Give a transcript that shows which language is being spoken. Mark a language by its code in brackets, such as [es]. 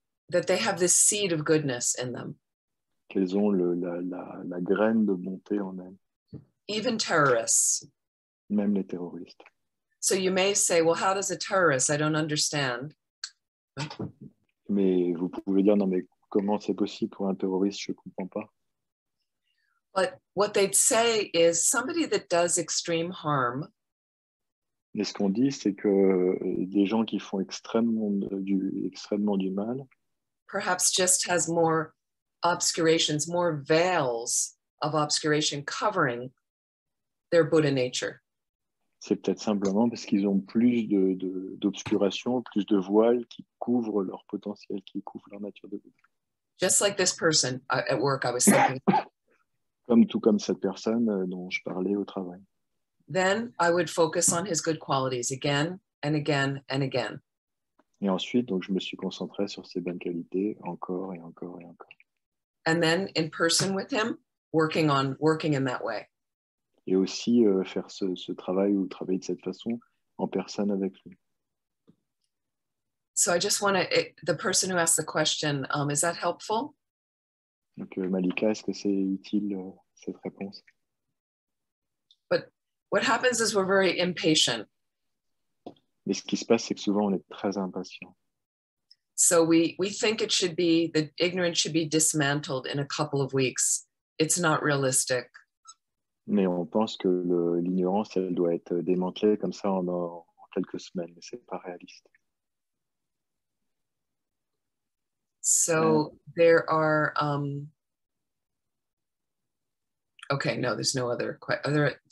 [en] That they have this seed of goodness in them. [fr] Qu'elles ont la graine de bonté en elles. [en] Even terrorists. [fr] Même les terroristes. [en] So you may say, well, how does a terrorist? I don't understand. [fr] Mais vous pouvez dire, non, mais comment c'est possible pour un terroriste? Je ne comprends pas. [en] But what they'd say is somebody that does extreme harm. [fr] Et ce qu'on dit, c'est que des gens qui font extrêmement du mal, [en] perhaps just has more obscurations, more veils of obscuration covering their Buddha nature. [fr] c'est peut-être simplement parce qu'ils ont plus d'obscuration, plus de voiles qui couvrent leur potentiel, qui couvrent leur nature de Bouddha. [en] Just like this person at work, I was thinking. [fr] Tout comme cette personne dont je parlais au travail. [en] Then I would focus on his good qualities again and again and again. [fr] Et ensuite, donc, je me suis concentré sur ses bonnes qualités, encore et encore et encore. [en] And then in person with him, working in that way. [fr] Et aussi faire ce travail ou travailler de cette façon en personne avec lui. [en] So I just want to, the person who asked the question, is that helpful? [fr] Donc, Malika, est-ce que c'est utile cette réponse? [en] But what happens is we're very impatient. [fr] Mais ce qui se passe, c'est que souvent, on est très impatient. [en] So we think the ignorance should be dismantled in a couple of weeks. It's not realistic. [fr] Mais on pense que l'ignorance, elle doit être démantelée comme ça en quelques semaines, mais c'est pas réaliste. [en] So there are, okay, no, there's no other question.